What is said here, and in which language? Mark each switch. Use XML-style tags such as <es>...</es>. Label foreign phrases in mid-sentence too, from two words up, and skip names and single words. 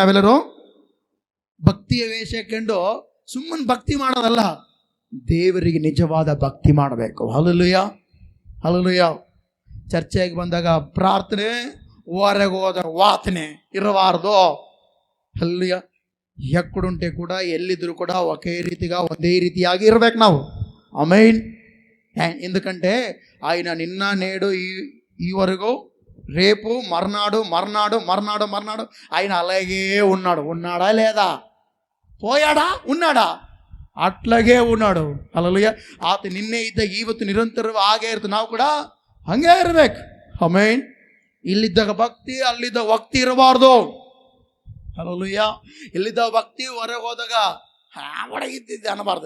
<kn>ನಾವೆಲ್ಲರೂ ಭಕ್ತಿಯ ವೇಷ ಹಾಕೊಂಡು ಸುಮ್ಮನೆ ಭಕ್ತಿ ಮಾಡೋದಲ್ಲ, ದೇವರಿಗೆ ನಿಜವಾದ ಭಕ್ತಿ ಮಾಡಬೇಕು. ಹಲ್ಲೆಲೂಯಾ. ಹಲ್ಲೆಲೂಯಾ. ಚರ್ಚೆಗೆ ಬಂದಾಗ ಪ್ರಾರ್ಥನೆ, ಹೊರಗೆ ಹೋದಾಗ ವಾತನೆ ಇರಬಾರ್ದು. ಹಲ್ಲೆಲೂಯಾ. ಎಕ್ಕಡುಂಟೆ ಕೂಡ ಎಲ್ಲಿದ್ರು ಕೂಡ ಒಂದೇ ರೀತಿಯಾಗಿ ಇರ್ಬೇಕು ನಾವು. ಆಮೇನ್.</kn> <te>ఎందుకంటే ఆయన నిన్న నేడు ఈవరకు రేపు మర్నాడు ఆయన అలాగే ఉన్నాడా లేదా? పోయాడా? ఉన్నాడా? అట్లాగే ఉన్నాడు. హల్లెలూయా.</te> <kn>ಆತ ನಿನ್ನೆ ಇದ್ದ ಇವತ್ತು ನಿರಂತರವಾಗಿ ಹಾಗೇ ಇರ್ತೀವಿ. ನಾವು ಕೂಡ ಹಂಗೆ ಇರಬೇಕು. ಆಮೇನ್. ಇಲ್ಲಿದ್ದಾಗ ಭಕ್ತಿ, ಅಲ್ಲಿದ್ದ ಭಕ್ತಿ ಇರಬಾರ್ದು. ಹಲ್ಲೆಲೂಯಾ. ಇಲ್ಲಿದ್ದ ಭಕ್ತಿ ಹೊರಗೆ ಹೋದಾಗ ಒಳಗಿದ್ದಿದ್ದೆ ಅನ್ನಬಾರ್ದು.</kn>